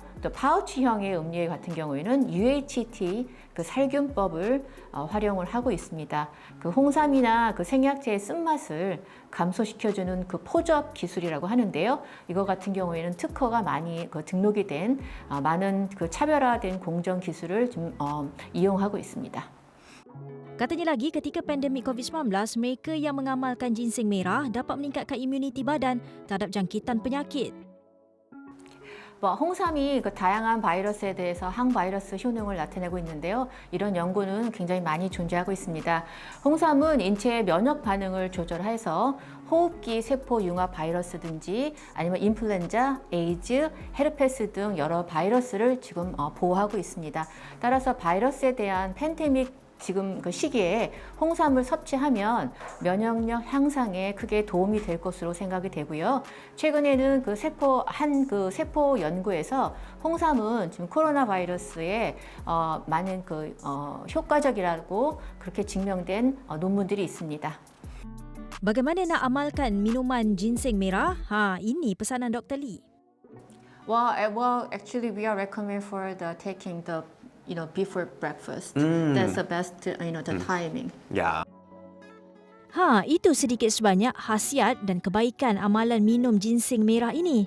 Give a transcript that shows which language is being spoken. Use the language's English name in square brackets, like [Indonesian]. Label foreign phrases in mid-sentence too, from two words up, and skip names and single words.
[Korean] 또 파우치형의 음료 같은 경우에는 UHT 그 살균법을 활용을 하고 있습니다. 그 홍삼이나 그 생약제의 쓴맛을 감소시켜주는 그 포접 기술이라고 하는데요. 이거 같은 경우에는 특허가 많이 등록이 된 많은 그 차별화된 공정 기술을 좀 이용하고 있습니다. [Malay] Katanya lagi, ketika pandemik COVID-19, mereka yang mengamalkan ginseng merah dapat meningkatkan imuniti badan terhadap jangkitan penyakit. [Korean] 홍삼이 그 다양한 바이러스에 대해서 항바이러스 효능을 나타내고 있는데요. 이런 연구는 굉장히 많이 존재하고 있습니다. 홍삼은 인체의 면역 반응을 조절해서 호흡기 세포 융합 바이러스든지 아니면 인플루엔자, 에이즈, 헤르페스 등 여러 바이러스를 지금 보호하고 있습니다. 따라서 바이러스에 대한 팬데믹 지금 그 시기에 홍삼을 섭취하면 면역력 향상에 크게 도움이 될 것으로 생각이 되고요. 최근에는 그 세포 연구에서 홍삼은 지금 코로나 바이러스에 많은 효과적이라고 그렇게 증명된 논문들이 있습니다. [Malay] Bagaimana nak amalkan minuman ginseng merah? Ini pesanan Dr. Lee. [English] Actually we are recommend for taking the before breakfast. That's the best, the timing. Yeah. [Malay] Itu sedikit sebanyak khasiat dan kebaikan amalan minum ginseng merah ini.